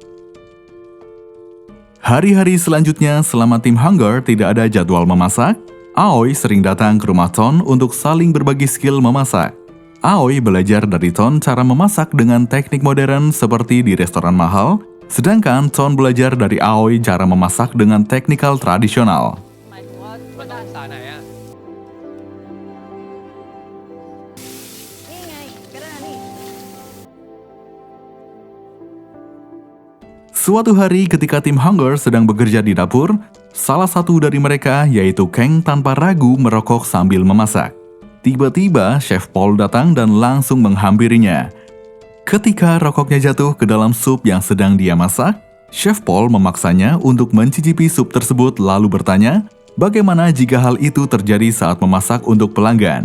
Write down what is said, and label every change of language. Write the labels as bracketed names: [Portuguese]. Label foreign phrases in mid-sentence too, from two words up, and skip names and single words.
[Indonesian] Hari-hari selanjutnya selama tim Hunger tidak ada jadwal memasak, Aoi sering datang ke rumah Ton untuk saling berbagi skill memasak. Aoi belajar dari Ton cara memasak dengan teknik modern seperti di restoran mahal, sedangkan Ton belajar dari Aoi cara memasak dengan teknikal tradisional. [Thai] หมายถึงว่าด้านสายไหนอะ นี่ไงก็ได้นี่ [Indonesian] Suatu hari ketika tim Hunger sedang bekerja di dapur, salah satu dari mereka yaitu Kang tanpa ragu merokok sambil memasak. Tiba-tiba Chef Paul datang dan langsung menghampirinya. Ketika rokoknya jatuh ke dalam sup yang sedang dia masak, Chef Paul memaksanya untuk mencicipi sup tersebut lalu bertanya, bagaimana jika hal itu terjadi saat memasak untuk pelanggan.